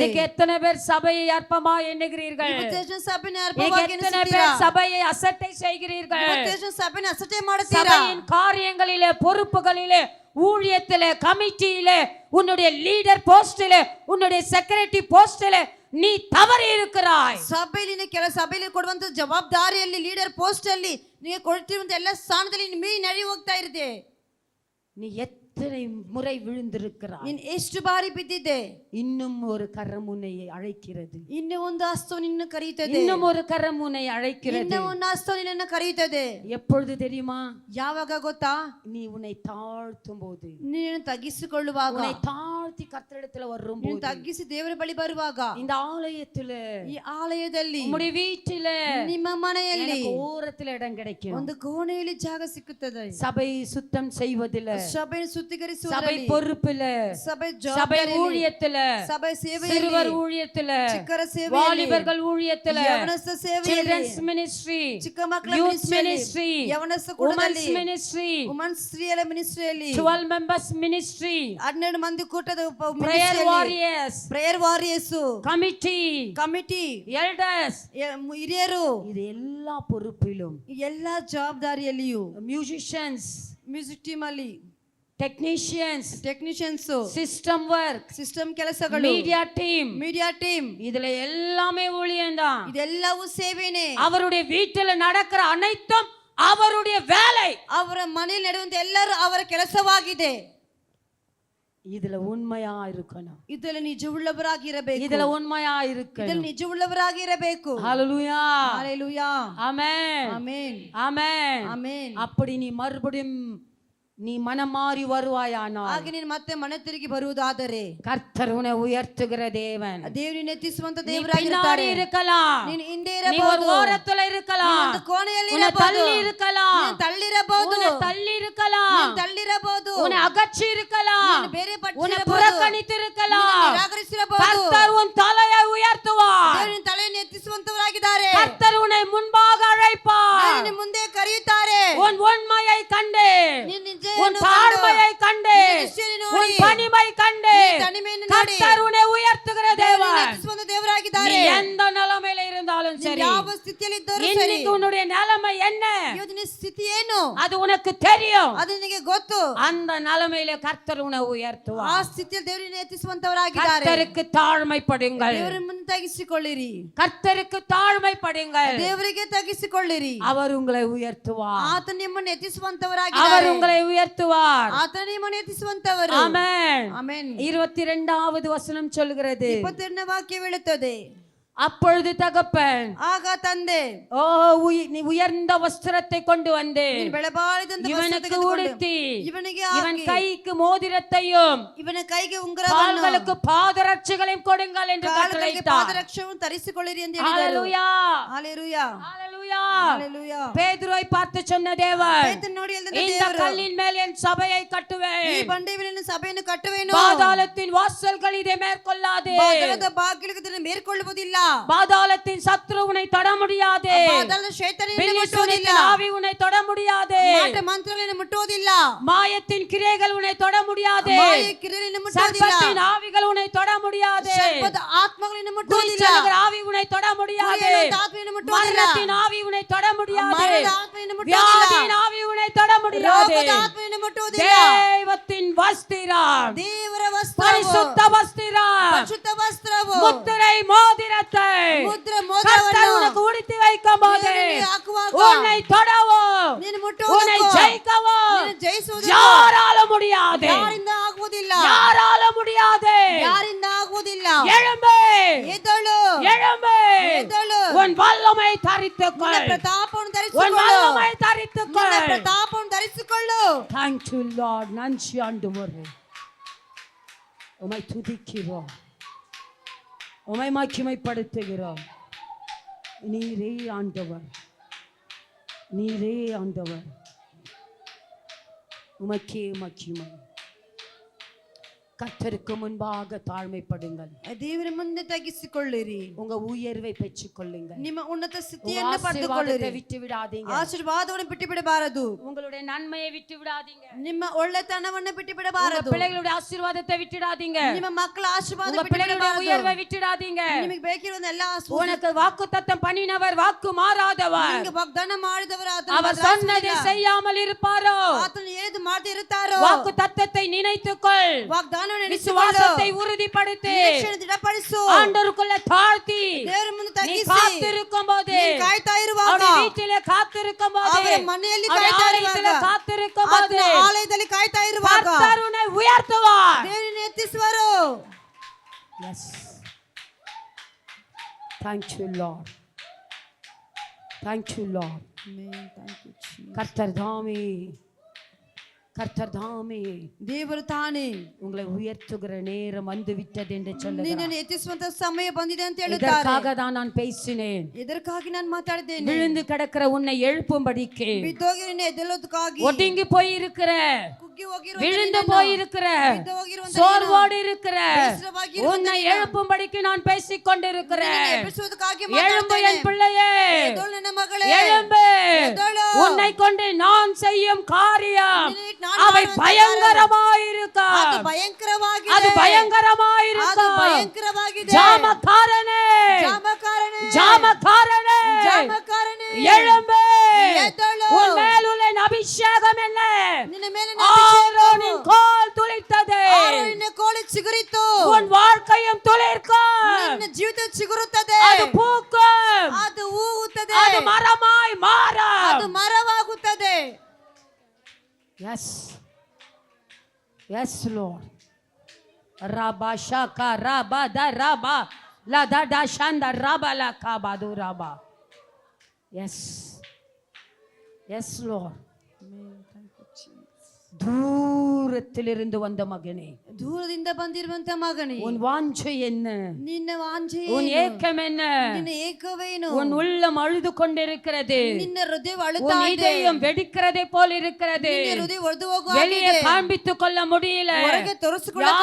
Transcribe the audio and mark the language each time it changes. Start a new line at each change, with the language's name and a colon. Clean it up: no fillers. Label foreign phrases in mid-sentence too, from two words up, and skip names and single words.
Tamil: இன்னைக்கு எத்தனை பேர் சபையை அற்பமா எண்ணுகிறீர்கள்?
Kannada: ಇವತ್ತು ಸಭೆನ
Tamil: இன்னைக்கு
Kannada: ಅರ್ಪವಾಗಿ
Tamil: எத்தனை
Kannada: ಎಣಿಸುತ್ತೀರಾ?
Tamil: பேர் சபையை அசட்டை செய்கிறீர்கள்?
Kannada: ಇವತ್ತು ಸಭೆನ ಅಸಟೆ ಮಾಡುತ್ತೀರಾ?
Tamil: சபையின் காரியங்களிலே, பொறுப்புகளிலே, ஊழியத்திலே, கமிட்டியிலே, உன்னுடைய லீடர் போஸ்டிலே, உன்னுடைய செக்ரட்டரி போஸ்டிலே நீ தவறி இருக்கிறாய்.
Kannada: ಸಭೆಯಲ್ಲಿ ಸಭೆಯಲ್ಲಿ ಕೊಡುವಂತ ಜವಾಬ್ದಾರಿಯಲ್ಲಿ,
English: leader post
Kannada: ಅಲ್ಲಿ ನೀವು ಕೊಡ್ತಿರುವಂತ ಎಲ್ಲ ಸ್ಥಾನದಲ್ಲಿ ಮೀರಿ ನಡಿ ಹೋಗ್ತಾ ಇರುತ್ತೆ.
Tamil: நீ எத்தனை முறை விழுந்திருக்கிறாய்?
Kannada: ನೀನ್ ಎಷ್ಟು ಬಾರಿ ಬಿದ್ದಿದ್ದೆ?
Tamil: இன்னும் ஒரு கரம் உன்னை அழைக்கிறது,
Kannada: ಇನ್ನೂ ಒಂದು ಹಸ್ತ ನಿನ್ನ ಕರೆಯುತ್ತದೆ,
Tamil: இன்னும் ஒரு கரம் உன்னை அழைக்கிறது.
Kannada: ಇನ್ನೂ ಒಂದು ಹಸ್ತ ನಿನ್ನ ಕರೆಯುತ್ತದೆ.
Tamil: எப்பொழுது தெரியுமா?
Kannada: ಯಾವಾಗ ಗೊತ್ತಾ?
Tamil: நீ உன்னை தாழ்த்தும் போது,
Kannada: ನೀನು ತಗ್ಗಿಸಿಕೊಳ್ಳುವಾಗ,
Tamil: உன்னை தாழ்த்தி கர்த்தரிடத்துல
Kannada: ನೀನು
Tamil: வரும்போது,
Kannada: ತಗ್ಗಿಸಿ ದೇವರ ಬಳಿ ಬರುವಾಗ,
Tamil: இந்த ஆலயத்துல,
Kannada: ಈ ಆಲಯದಲ್ಲಿ,
Tamil: உம்முடைய வீட்டில,
Kannada: ನಿಮ್ಮ ಮನೆಯಲ್ಲಿ
Tamil: எனக்கு ஓரத்துல இடம் கிடைக்கும்.
Kannada: ಒಂದು ಕೋಣೆಯಲ್ಲಿ ಜಾಗ ಸಿಕ್ಕುತ್ತದೆ.
Tamil: சபை சுத்தம் செய்வதில்ல,
Kannada: ಸಭೆ
Tamil: சபை
Kannada: ಸುತ್ತಿಗರಿಸುವುದರಲ್ಲಿ,
Tamil: பொறுப்புல,
Kannada: ಸಭೆ
Tamil: சபை
Kannada: ಜವಾಬ್ದಾರಿಯಲ್ಲಿ,
Tamil: ஊழியத்துல,
Kannada: ಸಭೆ ಸೇವೆಯಲ್ಲಿ,
Tamil: சிறுவர் ஊழியத்துல,
Kannada: ಚಿಕ್ಕರ ಸೇವೆಯಲ್ಲಿ,
Tamil: வாலிபர்கள் ஊழியத்துல,
Kannada: ಯವನಸ್ಥ ಸೇವೆಯಲ್ಲಿ,
English: children's ministry,
Kannada: ಚಿಕ್ಕ ಮಕ್ಕಳ youth ಮಿನಿಸ್ಟ್ರಿಯಲ್ಲಿ, ministry, ಯವನಸ್ಥ women's ಕೂಟದಲ್ಲಿ, ministry, ವುಮನ್ಸ್ ಸ್ತ್ರೀಯರ ಮಿನಿಸ್ಟ್ರಿಯಲ್ಲಿ,
English: 12 members ministry,
Kannada: 12 ಮಂದಿ ಕೂಟದ
English: prayer warriors, ಪ್ರೇಯರ್ ವಾರಿಯರ್ಸ್, committee,
Kannada: ಕಮಿಟಿ, elders, ಹಿರಿಯರು,
Tamil: இது எல்லா பொறுப்பிலும்,
Kannada: ಎಲ್ಲಾ ಜವಾಬ್ದಾರಿಯಲ್ಲಿಯೂ, musicians,
English: music team
Kannada: ಅಲ್ಲಿ, technicians, ಟೆಕ್ನಿಷಿಯನ್ಸ್,
English: system work,
Kannada: ಸಿಸ್ಟಮ್ ಕೆಲಸಗಳು,
English: media team, ಮೀಡಿಯಾ ಟೀಮ್,
Tamil: இதுல எல்லாமே ஊழியம்தான்.
Kannada: ಇದೆಲ್ಲವೂ ಸೇವೆನೇ.
Tamil: அவருடைய வீட்டுல நடக்கிற அனைத்தும் அவருடைய வேலை.
Kannada: ಅವರ ಮನೆಯಲ್ಲಿ ನಡೆಯುವಂತ ಎಲ್ಲರೂ ಅವರ ಕೆಲಸವಾಗಿದೆ.
Tamil: இதுல உண்மையா இருக்கணும்,
Kannada: ಇದರಲ್ಲಿ ನಿಜವುಳ್ಳವರಾಗಿರಬೇಕು,
Tamil: இதுல உண்மையா
Kannada: ಇದರಲ್ಲಿ
Tamil: இருக்கணும்.
Kannada: ನಿಜವುಳ್ಳವರಾಗಿರಬೇಕು.
Tamil: ஹalleluya, ஹalleluya, ஆமென், ஆமென், ஆமென். ஆமென். அப்படி நீ மறுபடியும் நீ மனம் மாறி வருவாயானால்,
Kannada: ಹಾಗೆ ನೀನು ಮತ್ತೆ ಮನೆ ತಿರುಗಿ ಬರುವುದಾದರೆ,
Tamil: கர்த்தர் உன்னை உயர்த்துகிற தேவன்.
Kannada: ದೇವರನ್ನು ಎತ್ತಿಸುವಂತ
Tamil: நீ பின்னாடி
Kannada: ದೇವರಾಗಿರುತ್ತಾರೆ.
Tamil: இருக்கலாம்,
Kannada: ನೀನು ಹಿಂದೆ
Tamil: நீ ஒரு
Kannada: ಇರಬಹುದು,
Tamil: ஓரத்துல இருக்கலாம்,
Kannada: ಒಂದು ಕೋಣೆಯಲ್ಲಿ
Tamil: உன்னை
Kannada: ಇರಬಹುದು,
Tamil: தள்ளி இருக்கலாம்,
Kannada: ನೀನು ತಳ್ಳಿರಬಹುದು,
Tamil: உன்னை தள்ளி இருக்கலாம்,
Kannada: ನೀನು ತಳ್ಳಿರಬಹುದು,
Tamil: உன்னை அகற்றி இருக்கலாம்,
Kannada: ನೀನು ಬೇರೆ
Tamil: உன்னை
Kannada: ಪಟ್ಟಿರಬಹುದು,
Tamil: புறக்கணித்து இருக்கலாம்.
Kannada: ನಿರಾಕರಿಸಿರಬಹುದು.
Tamil: கர்த்தர் உன் தலையை உயர்த்துவார்.
Kannada: ದೇವರಿನ ತಲೆಯನ್ನು ಎತ್ತಿಸುವಂತವರಾಗಿದ್ದಾರೆ.
Tamil: கர்த்தர் உன்னை முன்பாக அழைப்பார்.
Kannada: ದೇವರಿನ ಮುಂದೆ ಕರೆಯುತ್ತಾರೆ.
Tamil: உன் உண்மையை கண்டு,
Kannada: ನೀನು ನಿಜ
Tamil: உன் தாழ்மையை கண்டு, உன் பணிமை கண்டு
Kannada: தனிமைಯನ್ನು ನೋಡಿ
Tamil: கர்த்தர் உன்னை உயர்த்துகிற தேவன்.
Kannada: ಎತ್ತಿಸುವಂತ ದೇವರಾಗಿದ್ದಾರೆ.
Tamil: நீ எந்த நிலைமையில இருந்தாலும் சரி,
Kannada: ಯಾವ ಸ್ಥಿತಿಯಲ್ಲಿ ಇದ್ದರೂ ಸರಿ,
Tamil: இன்னைக்கு உன்னுடைய நிலைமை என்ன
Kannada: ಇವತ್ತಿನ ಸ್ಥಿತಿ ಏನು
Tamil: அது உனக்கு தெரியும்.
Kannada: ಅದು ನಿನಗೆ ಗೊತ್ತು.
Tamil: அந்த நிலைமையில கர்த்தர் உன்னை
Kannada: ಆ
Tamil: உயர்த்துவார்.
Kannada: ಸ್ಥಿತಿಯಲ್ಲಿ ದೇವರನ್ನು ಎತ್ತಿಸುವಂತವರಾಗಿದ್ದಾರೆ.
Tamil: கர்த்தருக்கு தாழ்மைப்படுங்கள்,
Kannada: ದೇವರ ಮುಂದೆ ತಗ್ಗಿಸಿಕೊಳ್ಳಿರಿ,
Tamil: கர்த்தருக்கு தாழ்மைப்படுங்கள்,
Kannada: ದೇವರಿಗೆ ತಗ್ಗಿಸಿಕೊಳ್ಳಿರಿ.
Tamil: அவர் உங்களை உயர்த்துவார்,
Kannada: ಆತ ನಿಮ್ಮನ್ನು
Tamil: அவர்
Kannada: ಎತ್ತಿಸುವಂತವರಾಗಿದ್ದಾರೆ.
Tamil: உங்களை உயர்த்துவார்.
Kannada: ಆತ ನಿಮ್ಮನ್ನು ಎತ್ತಿಸುವಂತವರು.
Tamil: ஆமென்.
Kannada: ಆಮೆನ್.
Tamil: 22வது வசனம் சொல்கிறது,
Kannada: 22ನೇ ವಾಕ್ಯ ಹೇಳುತ್ತದೆ,
Tamil: அப்பொழுது தகப்பன்,
Kannada: ಆಗ ತಂದೆ
Tamil: ஓ நீ உயர்ந்த வஸ்திரத்தை கொண்டு வந்து
Kannada: ನೀನು ಬೆಳಬಾರಿದಂತ ವಸ್ತ್ರ
Tamil: இவனுக்கு
Kannada: ತೆಗೆದುಕೊಂಡು
Tamil: உடுத்தி
Kannada: ಇವನಿಗೆ
Tamil: இவன்
Kannada: ಹಾಕಿ
Tamil: கைக்கு மோதிரத்தையும்
Kannada: ಇವನ ಕೈಗೆ ಉಂಗುರವನ್ನು
Tamil: கால்களுக்கு பாதரட்சைகளையும் கொடுங்கள் என்று
Kannada: ಕಾಲುಗಳಿಗೆ
Tamil: கட்டளையிட்டார்.
Kannada: ಪಾದರಕ್ಷೆಯನ್ನು ತರಿಸಿಕೊಳ್ಳಿರಿ ಎಂದು ಹೇಳಿದರು.
Tamil: ஹalleluya, ஹalleluya, ஹalleluya. ஹalleluya. பேதுருவை பார்த்து சொன்ன தேவன்,
Kannada: ಪೇತ್ರನು ನೋಡಿ ಹೇಳಿದಂತೆ
Tamil: இந்த
Kannada: ದೇವರು,
Tamil: கல்லின் மேல் என் சபையை
Kannada: ಈ
Tamil: கட்டுவேன்,
Kannada: ಬಂಡೆಯ ಮೇಲೆ ನನ್ನ ಸಭೆಯನ್ನು ಕಟ್ಟುವೆನು.
Tamil: பாதாளத்தின் வாசல்கள் இதை மேற்கொள்ளாது,
Kannada: ಪಾತಾಳದ ಬಾಗಿಲುಗಳು ಇದನ್ನು ಮೇಲ್ಕೊಳ್ಳುವುದಿಲ್ಲ.
Tamil: பாதாளத்தின் சத்ரு உன்னை தொட முடியாது,
Kannada: ಪಾತಾಳದ ಶೈತಾನನನ್ನು
Tamil: பில்லி
Kannada: ಮುಟ್ಟುವುದಿಲ್ಲ.
Tamil: சூனியத்தின் ஆவி உன்னை தொட முடியாது,
Kannada: ಮಾಟ ಮಂತ್ರಗಳನ್ನು ಮುಟ್ಟುವುದಿಲ್ಲ.
Tamil: மாயத்தின் கிரியைகள் உன்னை தொட முடியாது,
Kannada: ಮಾಯ ಕಿರಿಯನ್ನು ಮುಟ್ಟುವುದಿಲ್ಲ.
Tamil: சர்ப்பத்தின் ஆவிகள் உன்னை தொட முடியாது,
Kannada: ಸರ್ಪದ ಆತ್ಮಗಳನ್ನು ಮುಟ್ಟುವುದಿಲ್ಲ.
Tamil: குறிச்சலுகிற ஆவி உன்னை தொட முடியாது,
Kannada: ಕುರಿಯನ ಆತ್ಮವನ್ನು ಮುಟ್ಟುವುದಿಲ್ಲ.
Tamil: மரணத்தின் ஆவி உன்னை தொட முடியாது,
Kannada: ಮರಣದ ಆತ್ಮವನ್ನು ಮುಟ್ಟುವುದಿಲ್ಲ.
Tamil: வியாதியின் ஆவி உன்னை தொட முடியாது.
Kannada: ರೋಗದ ಆತ್ಮವನ್ನು ಮುಟ್ಟುವುದಿಲ್ಲ.
Tamil: தேவத்தின் வஸ்திரம்,
Kannada: ದೇವರ ವಸ್ತ್ರವು,
Tamil: பரிசுத்த வஸ்திரம்,
Kannada: ಪರಿಶುದ್ಧ ವಸ್ತ್ರವು,
Tamil: முத்திரை மோதிரத்தை
Kannada: ಮುದ್ರ
Tamil: கர்த்தர்
Kannada: ಮೋದವನ್ನು
Tamil: உனக்கு உடுத்தி வைக்கும்போது
Kannada: ದೇವರಿಗೆ ಹಾಕುವಾಗ
Tamil: உன்னை தொடவோ
Kannada: ನೀನು
Tamil: உன்னை
Kannada: ಮುಟ್ಟುವುದಕ್ಕೂ
Tamil: ஜெயிக்கவோ
Kannada: ನೀನು ಜಯಿಸುವುದಕ್ಕೂ
Tamil: யாரால முடியாது,
Kannada: ಯಾರಿಂದ ಆಗುವುದಿಲ್ಲ.
Tamil: யாரால முடியாது.
Kannada: ಯಾರಿಂದ ಆಗುವುದಿಲ್ಲ.
Tamil: எழும்பு,
Kannada: ಎದ್ದಳು,
Tamil: எழும்பு,
Kannada: ಎದ್ದಳು.
Tamil: உன் வல்லமை தரித்துக்கொள்,
Kannada: ನಿನ್ನ ಪ್ರತಾಪವನ್ನು
Tamil: உன்
Kannada: ಧರಿಸಿಕೊಳ್ಳು.
Tamil: வல்லமை தரித்துக்கொள்.
Kannada: ನಿನ್ನ ಪ್ರತಾಪವನ್ನು ಧರಿಸಿಕೊಳ್ಳು.
English: Thank you Lord,
Tamil: நன்றி ஆண்டவரே, உம்மை துதிக்கிறோம், உம்மை மகிமைப்படுத்துகிறோம். நீரே ஆண்டவர், நீரே ஆண்டவர், உமக்கே மகிமை. கர்த்தருக்கு முன்பாக தாழ்மைப்படுங்கள்,
Kannada: ದೇವರ ಮುಂದೆ ತಗ್ಗಿಸಿಕೊಳ್ಳಿರಿ.
Tamil: உங்க உயர்வை பெற்றுக் கொள்ளுங்கள்,
Kannada: ನಿಮ್ಮ ಉನ್ನತ
Tamil: உங்க
Kannada: ಸ್ಥಿತಿಯನ್ನು
Tamil: ஆசீர்வாதத்தை
Kannada: ಪಡೆದುಕೊಳ್ಳಿರಿ.
Tamil: விட்டு விடாதீங்க,
Kannada: ಆಶೀರ್ವಾದವನ್ನು ಬಿಟ್ಟು ಬಿಡಬಾರದು.
Tamil: உங்களுடைய நன்மையை விட்டு விடாதீங்க,
Kannada: ನಿಮ್ಮ ಒಳ್ಳೆತನವನ್ನು ಬಿಟ್ಟು
Tamil: உங்க
Kannada: ಬಿಡಬಾರದು.
Tamil: பிள்ளைகளுடைய ஆசீர்வாதத்தை விட்டுடாதீங்க,
Kannada: ನಿಮ್ಮ ಮಕ್ಕಳ ಆಶೀರ್ವಾದ
Tamil: உங்க
Kannada: ಬಿಟ್ಟು
Tamil: பிள்ளைகளுடைய
Kannada: ಬಿಡಬಾರದು.
Tamil: உயர்வை விட்டுடாதீங்க.
Kannada: ನಿಮಗೆ ಬೇಕಿರುವ ಎಲ್ಲ
Tamil: உனக்கு வாக்குத்தத்தம் பண்ணினவர் வாக்கு மாறாதவர்,
Kannada: ನಿಮಗೆ ವಾಗ್ದಾನ ಮಾಡಿದವರು
Tamil: அவர் சொன்னதை செய்யாமல் இருப்பாரோ.
Kannada: ಆತನು ಹೇಳಿದ್ದು ಮಾಡದೆ ಇರುತ್ತಾರೋ.
Tamil: வாக்கு தத்தத்தை நினைத்துக்கொள்,
Kannada: ವಾಗ್ದಾನವನ್ನು ನೆನೆಸಿಕೊಳ್ಳು.
Tamil: விசுவாசத்தை உறுதிப்படுத்தி
Kannada: ನಿರೀಕ್ಷೆಯನ್ನು ದೃಢಪಡಿಸು.
Tamil: ஆண்டவருக்குள்ள தாழ்த்தி
Kannada: ದೇವರ ಮುಂದೆ
Tamil: நீ
Kannada: ತಗ್ಗಿಸಿ
Tamil: காத்திருக்கும் போது,
Kannada: ನೀನು ಕಾಯ್ತಾ ಇರುವಾಗ,
Tamil: அவருடைய வீட்டிலே காத்திருக்கும் போது,
Kannada: ಅವರ ಮನೆಯಲ್ಲಿ
Tamil: அவருடைய
Kannada: ಕಾಯ್ತಾ
Tamil: ஆலயத்திலே
Kannada: ಇರುವಾಗ,
Tamil: காத்திருக்கும் போது,
Kannada: ಆತನ ಆಲಯದಲ್ಲಿ ಕಾಯ್ತಾ ಇರುವಾಗ
Tamil: கர்த்தர் உன்னை உயர்த்துவார்.
Kannada: ದೇವರನ್ನು ಎತ್ತಿಸುವರು.
English: Yes. Thank you Lord. Thank you Lord.
Tamil: கர்த்தர் தாமே, கர்த்தர் தாமே
Kannada: ದೇವರು ತಾನೇ
Tamil: உங்களை உயர்த்துகிற நேரம் வந்து விட்டது என்று சொல்லுகிறார்.
Kannada: ನಿನ್ನನ್ನು ಎತ್ತಿಸುವಂತ ಸಮಯ ಬಂದಿದೆ ಅಂತ ಹೇಳುತ್ತಾರೆ.
Tamil: இதற்காக தான் நான் பேசினேன்,
Kannada: ಇದಕ್ಕಾಗಿ ನಾನು ಮಾತಾಡಿದ್ದೇನೆ.
Tamil: விழுந்து கிடக்கிற உன்னை எழுப்பும்படிக்கு,
Kannada: ಬಿದ್ದೋಗಿ ನಿನ್ನ ಎದ್ದೇಳೋದಕ್ಕಾಗಿ,
Tamil: ஒடுங்கி போயிருக்கிற,
Kannada: ಕುಗ್ಗಿ ಹೋಗಿರುವ
Tamil: விழுந்து போயிருக்கிற,
Kannada: ಬಿದ್ದು ಹೋಗಿರುವಂತ
Tamil: சோர்வோடு இருக்கிற
Kannada: ಬೇಸರವಾಗಿರುವ
Tamil: உன்னை எழுப்பும்படிக்கு நான் பேசிக் கொண்டிருக்கிறேன்.
Kannada: ಎಬ್ಬಿಸುವುದಕ್ಕಾಗಿ
Tamil: எழும்பு
Kannada: ಮಾತಾಡ್ತೇನೆ.
Tamil: என் பிள்ளையே,
Kannada: ಎದ್ದೇಳು ನನ್ನ ಮಗಳೇ,
Tamil: எழும்பு.
Kannada: ಎದ್ದೇಳು.
Tamil: உன்னை கொண்டு நான் செய்யும் காரியம்
Kannada: ನಿನ್ನೆ ನಾನು
Tamil: அவை
Kannada: ಮಾಡುವಂತ
Tamil: பயங்கரமாயிருக்க,
Kannada: ಅದು ಭಯಂಕರವಾಗಿದೆ.
Tamil: அது பயங்கரமாயிருக்க.
Kannada: ಅದು ಭಯಂಕರವಾಗಿದೆ.
Tamil: ஜாமக்காரனே,
Kannada: ಜಾಮಕಾರನೇ,
Tamil: ஜாமக்காரனே,
Kannada: ಜಾಮಕಾರನೇ,
Tamil: எழும்பு.
Kannada: ಎದ್ದೇಳು.
Tamil: உன் மேலுள்ள அபிஷேகம் என்ன?
Kannada: ನಿನ್ನ ಮೇಲೆ
Tamil: ஆரோனின் கோல் துளிர்த்தது,
Kannada: ಆರೋನಿನ ಕೋಳಿ ಚಿಗುರಿತು.
Tamil: உன் வாழ்க்கையும் துளிர்க்கும்,
Kannada: ನಿನ್ನ ಜೀವಿತ ಚಿಗುರುತ್ತದೆ.
Tamil: அது பூக்கும்,
Kannada: ಅದು ಹೂವುತ್ತದೆ.
Tamil: அது மரமாய்
Kannada: ಅದು
Tamil: மாறும்.
Kannada: ಮರವಾಗುತ್ತದೆ.
English: Yes, yes Lord. Rabba shaka rabba da rabba la da da shanda rabba la kaba do rabba. Yes, yes Lord.
Tamil: தூரத்திலிருந்து வந்த மகனே,
Kannada: ದೂರದಿಂದ ಬಂದಿರುವಂತ ಮಗನೇ,
Tamil: உன் வாஞ்சை என்ன?
Kannada: ನಿನ್ನ ವಾಂಛೆ
Tamil: உன்
Kannada: ಏನು?
Tamil: ஏக்கம் என்ன?
Kannada: ನಿನ್ನ ಏಕವೇನು?
Tamil: உன் உள்ளம் அழுது கொண்டிருக்கிறது,
Kannada: ನಿನ್ನ ಹೃದಯ
Tamil: உன்
Kannada: ಅಳುತ್ತಾ ಇದೆ.
Tamil: இதயம் வெடிக்கிறதை போல் இருக்கிறது,
Kannada: ನಿನ್ನ ಹೃದಯ ಒಡೆದು ಹೋಗುವ
Tamil: வெளியே காண்பித்துக் கொள்ள முடியல.
Kannada: ಹೊರಗೆ ತೋರಿಸಿಕೊಳ್ಳಲು